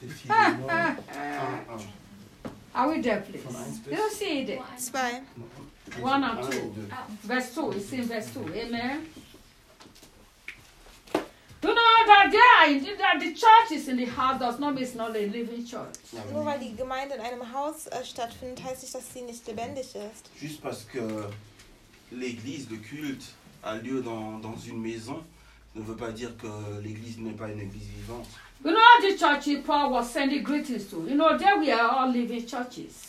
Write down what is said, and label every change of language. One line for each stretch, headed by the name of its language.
English: Amen. Are we there, please? Do you see it? It's fine. One or two. Verse 2. It's in verse 2. Amen. Do you know that the church is in the house, does not mean it's not a living church. Amen.
German: Nur weil die Gemeinde in einem Haus stattfindet, heißt nicht, dass sie nicht lebendig ist.
French: Juste parce que l'église, le culte, a lieu dans une maison, ne veut pas dire que l'église n'est pas une église vivante.
English: You know the church Paul was sending greetings to. You know there we are all living churches.